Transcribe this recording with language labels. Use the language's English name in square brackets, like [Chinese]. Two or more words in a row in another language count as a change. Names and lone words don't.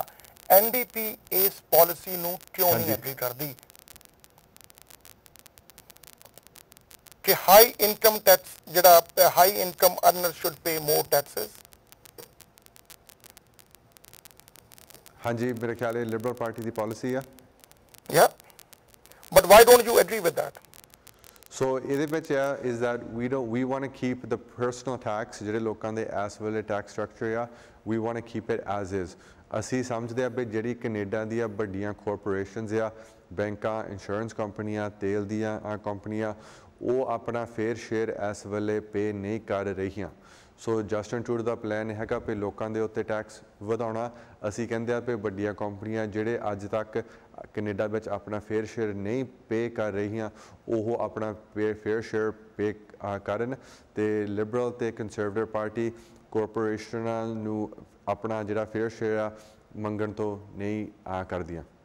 [Punjabi] NDP ਇਸ ਪਾਲਿਸੀ ਨੂੰ ਕਿਉਂ ਨਹੀਂ ਐਗਰੀ ਕਰਦੀ ਕਿ [English] high income tax [Punjabi] ਜਿਹੜਾ [English] high income earner should pay more taxes? [Punjabi] ਹਾਂਜੀ, ਮੇਰੇ ਖਿਆਲ ਇਹ ਲਿਬਰਲ ਪਾਰਟੀ ਦੀ ਪਾਲਿਸੀ ਆ। [English] Yeah, but why don't you agree with that? [Punjabi] ਸੋ ਇਹਦੇ ਵਿੱਚ [English] is that we want to keep the personal tax [Punjabi] ਜਿਹੜੇ ਲੋਕਾਂ ਦੇ ਇਸ ਵੇਲੇ [English] tax structure [Punjabi] ਆ, [English] we want to keep it as is। [Punjabi] ਅਸੀਂ ਸਮਝਦੇ ਆ ਵੀ ਜਿਹੜੀ ਕੈਨੇਡਾ ਦੀਆਂ ਵੱਡੀਆਂ ਕਾਰਪੋਰੇਸ਼ਨਸ ਆ, ਬੈਂਕਾਂ, ਇੰਸ਼ੋਰੈਂਸ ਕੰਪਨੀਆਂ, ਤੇਲ ਦੀਆਂ ਕੰਪਨੀਆਂ, ਉਹ ਆਪਣਾ [English] fair share [Punjabi] ਇਸ ਵੇਲੇ ਪੇ ਨਹੀਂ ਕਰ ਰਹੀਆਂ। ਸੋ ਜਸਟਨ ਟਰੂਡੋ ਦਾ ਪਲਾਨ ਹੈਗਾ ਵੀ ਲੋਕਾਂ ਦੇ ਉੱਤੇ ਟੈਕਸ ਵਧਾਉਣਾ। ਅਸੀਂ ਕਹਿੰਦੇ ਆ ਵੀ ਵੱਡੀਆਂ ਕੰਪਨੀਆਂ ਜਿਹੜੇ ਅੱਜ ਤੱਕ ਕੈਨੇਡਾ ਵਿੱਚ ਆਪਣਾ [English] fair share [Punjabi] ਨਹੀਂ ਪੇ ਕਰ ਰਹੀਆਂ ਉਹ ਆਪਣਾ [English] fair share [Punjabi] ਪੇ ਕਰਨ, ਤੇ ਲਿਬਰਲ ਤੇ ਕੰਜ਼ਰਵੇਟਿਵ ਪਾਰਟੀ ਕਾਰਪੋਰੇਸ਼ਨਾਂ ਨੂੰ ਆਪਣਾ ਜਿਹੜਾ [English] fair share [Punjabi] ਆ ਮੰਗਣ ਤੋਂ ਨਹੀਂ ਕਰਦੀਆਂ।